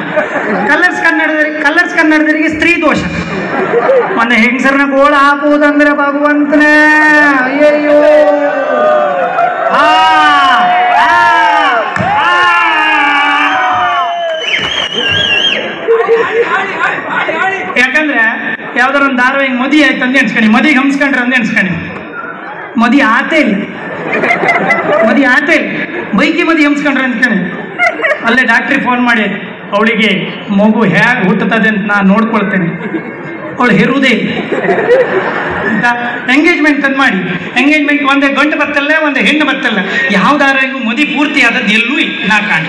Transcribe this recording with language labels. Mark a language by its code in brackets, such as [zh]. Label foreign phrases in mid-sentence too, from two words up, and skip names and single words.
[kn] ಕಲರ್ಸ್ ಕನ್ನಡದವರಿಗೆ ಸ್ತ್ರೀ ದೋಷ, ಒಂದು ಹೆಂಗಸರನ್ನ ಗೋಳ ಹಾಕುವುದಂದ್ರೆ ಭಗವಂತನೇ ಅಯ್ಯಯ್ಯೋ. ಯಾಕಂದ್ರೆ ಯಾವ್ದಾರ ಒಂದು ಧಾರಾವಾಹಿ ಮದಿ ಆಯ್ತು ಅಂದೆ ಅನ್ಸ್ಕೊಂಡು, ಮದಿಗೆ ಹಂಸ್ಕೊಂಡ್ರೆ ಅಂದೆ ಅನ್ಸ್ಕೊಂಡು, ಮದಿ ಆತೇ ಇಲ್ಲ, ಮದಿ ಆತೇ ಇಲ್ಲ, ಬೈಕಿ ಮದಿ ಹಂಸ್ಕೊಂಡ್ರೆ ಅನ್ಸ್ಕೊಂಡು. ಅಲ್ಲೇ ಡಾಕ್ಟ್ರಿಗೆ ಫೋನ್ ಮಾಡಿ ಅವಳಿಗೆ ಮಗು ಹೇಗೆ ಹುಟ್ಟುತ್ತದೆ ಅಂತ ನಾನು ನೋಡ್ಕೊಳ್ತೇನೆ, ಅವಳು ಹೆರುವುದೇ ಇಲ್ಲ ಅಂತ ಎಂಗೇಜ್ಮೆಂಟ್ ತಂದು ಮಾಡಿ. ಎಂಗೇಜ್ಮೆಂಟ್ ಒಂದೇ ಗಂಡು ಬರ್ತಲ್ಲ, ಒಂದೇ ಹೆಣ್ಣು ಬರ್ತಲ್ಲ, ಯಾವ್ದಾರಿಗೂ ಮದಿ ಪೂರ್ತಿ ಆದದ್ದು ಎಲ್ಲೂ ಇಲ್ಲ ನಾ ಕಾಣಿ.